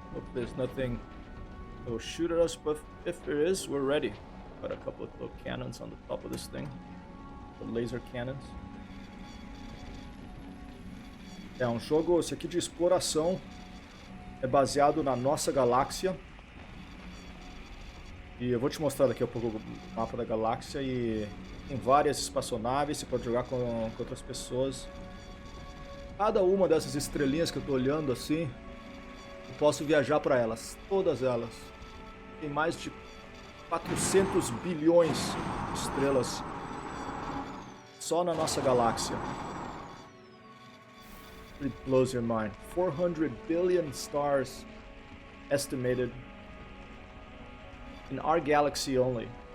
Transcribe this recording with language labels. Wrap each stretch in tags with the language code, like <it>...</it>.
<en>Hope there's nothing that will shoot at us, but if there is, we're ready. Got a couple of little cannons on the top of this thing. The laser cannons.</en> <pt>É um jogo, esse aqui de exploração. É baseado na nossa galáxia. E eu vou te mostrar daqui a pouco o mapa da galáxia. E tem várias espaçonaves, você pode jogar com outras pessoas. Cada uma dessas estrelinhas que eu tô olhando assim, eu posso viajar para elas, todas elas. Tem mais de 400 bilhões de estrelas só na nossa galáxia.</pt> <en>It blows your mind. 400 billion stars estimated in our galaxy only.</en>